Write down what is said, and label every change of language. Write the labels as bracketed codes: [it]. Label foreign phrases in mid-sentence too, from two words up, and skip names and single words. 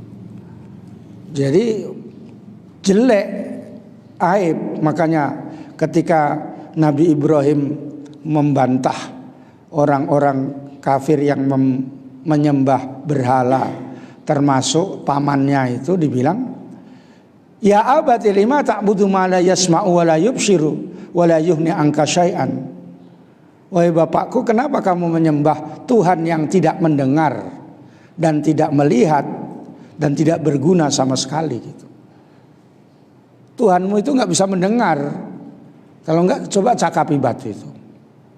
[id] Jadi jelek, aib. Makanya ketika Nabi Ibrahim membantah orang-orang kafir yang menyembah berhala, termasuk pamannya itu dibilang, [ar] يا أبت لم تعبد ما لا يسمع ولا يبصر ولا يغني عنك شيئا. [id] Wahai bapakku, kenapa kamu menyembah Tuhan yang tidak mendengar dan tidak melihat dan tidak berguna sama sekali gitu. Tuhanmu itu nggak bisa mendengar. Kalau nggak, coba cakapi batu itu.